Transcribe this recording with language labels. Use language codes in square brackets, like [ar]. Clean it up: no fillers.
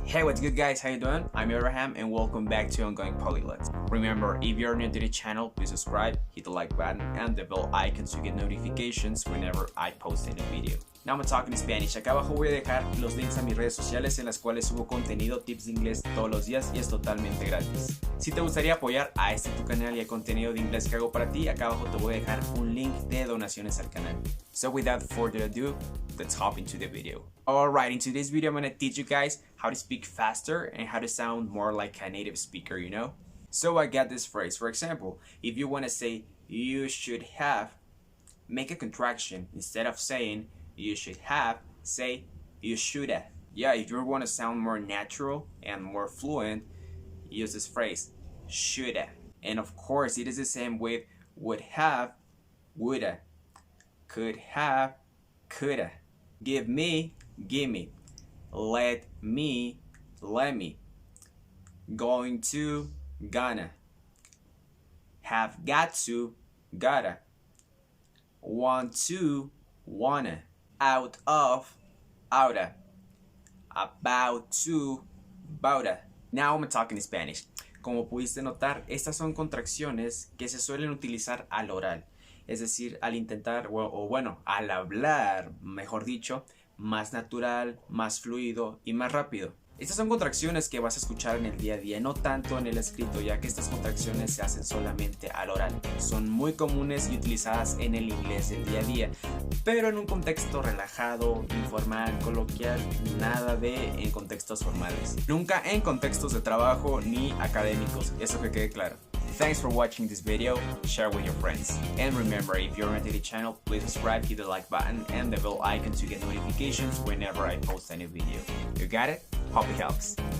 [en] Hey, what's good guys, how you doing? I'm Abraham and welcome back to Ongoing Polyglots. Remember, if you're new to the channel, please subscribe, hit the like button and the bell icon so you get notifications whenever I post a new video. Now I'm talking in Spanish. [es] Acá abajo voy a dejar los links a mis redes sociales en las cuales subo contenido, tips de inglés todos los días y es totalmente gratis. Si te gustaría apoyar a este tu canal y el contenido de inglés que hago para ti, acá abajo te voy a dejar un link de donaciones al canal. [en] So without further ado, let's hop into the video. Alright, in today's video I'm going to teach you guys how to speak faster and how to sound more like a native speaker, you know? So I got this phrase. For example, if you want to say you should have, make a contraction. Instead of saying you should have, say you should have. Yeah, if you want to sound more natural and more fluent, use this phrase, should have. And of course, it is the same with would have, woulda, could have, coulda. Give me, gimme. Let me, let me. Going to, gonna. Have got to, gotta. Want to, wanna. Out of, outa. About to, bouta. Now I'm talking in Spanish. [es] Como pudiste notar, estas son contracciones que se suelen utilizar al oral. Es decir, al intentar, o bueno, al hablar, mejor dicho, más natural, más fluido y más rápido. Estas son contracciones que vas a escuchar en el día a día, no tanto en el escrito, ya que estas contracciones se hacen solamente al oral. Son muy comunes y utilizadas en el inglés del día a día, pero en un contexto relajado, informal, coloquial, nada de en contextos formales. Nunca en contextos de trabajo ni académicos, eso que quede claro. [en] Thanks for watching this video, share with your friends. And remember, if you're new to the channel, please subscribe, hit the like button and the bell icon to get notifications whenever I post a new video. You got it? Hope it helps.